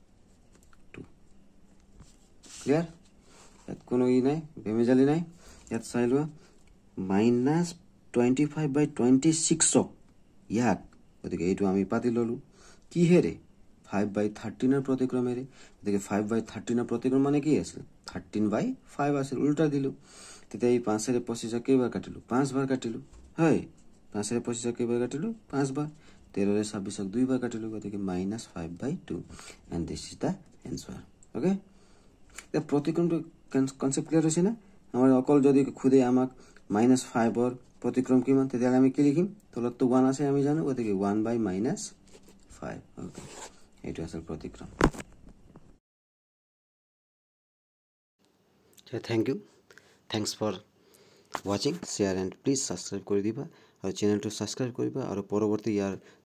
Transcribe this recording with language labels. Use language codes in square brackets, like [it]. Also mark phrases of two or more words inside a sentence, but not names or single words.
[as] ক্লিয়াৰ ইয়াত কোনো ই নাই বেমেজালি নাই ইয়াত চাই লোৱা -25/26 ইয়াক গতিকে এইটো আমি পাতি ললো কিহেৰে 5/13 ৰ প্ৰতিক্ৰমেৰে গতিকে 5/13 ৰ প্ৰতিক্ৰম মানে কি আছিল 13/5 আছিল উল্টা দিলো তেতিয়া এই 5 এৰে 25 কেইবাৰ কাটিলো 5 বাৰ কাটিলো হয় 5 এৰে 25 কেইবাৰ কাটিলো 5 বাৰ 13 ৰে 26 দুইবাৰ কাটিলো গতিকে -5/2 [en] and this is the answer okay the [as] প্ৰতিক্ৰমটো [en] concept clear [as] হৈছে না আমাৰ অকল যদি খুদে আমাক -5 ৰ প্ৰতিক্ৰম কিমান তেতিয়া আমি কি লিখিম তলত তো 1 আছে আমি জানো গতিকে 1/-5 okay এইটো আছে প্ৰতিক্ৰম [en] thank you thanks for watching share and please subscribe [as] কৰি দিবা আৰু চেনেলটো সাবস্ক্ৰাইব কৰিবা আৰু পৰৱৰ্তী ইয়াৰ